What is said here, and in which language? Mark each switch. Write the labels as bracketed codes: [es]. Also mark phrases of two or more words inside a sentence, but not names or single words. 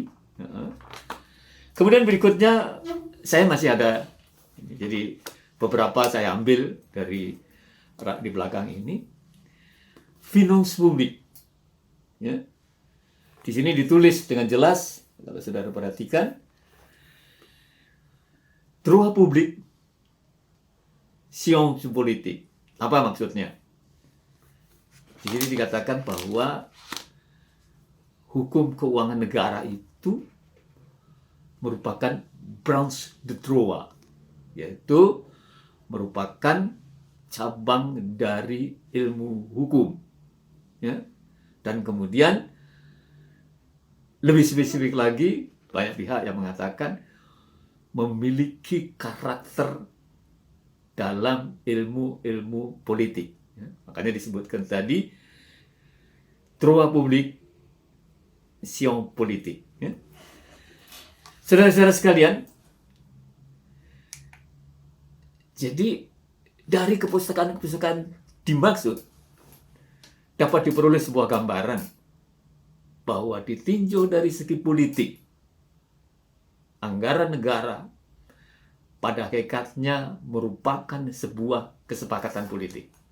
[id] Kemudian berikutnya saya masih ada, jadi beberapa saya ambil dari rak di belakang ini. [fr] Finances Publiques, [id] ya. Di sini ditulis dengan jelas, kalau saudara perhatikan, [fr] droit public, science politique. [id] Apa maksudnya? Di sini dikatakan bahwa hukum keuangan negara itu merupakan [fr] branche de droit, [id] yaitu merupakan cabang dari ilmu hukum, ya. Dan kemudian lebih spesifik lagi, banyak pihak yang mengatakan memiliki karakter dalam ilmu-ilmu politik, ya. Makanya disebutkan tadi [fr] droit public, science politique, [id] ya. Saudara-saudara sekalian, jadi dari kepustakaan-kepustakaan dimaksud dapat diperoleh sebuah gambaran bahwa ditinjau dari segi politik, anggaran negara pada hakikatnya merupakan sebuah kesepakatan politik,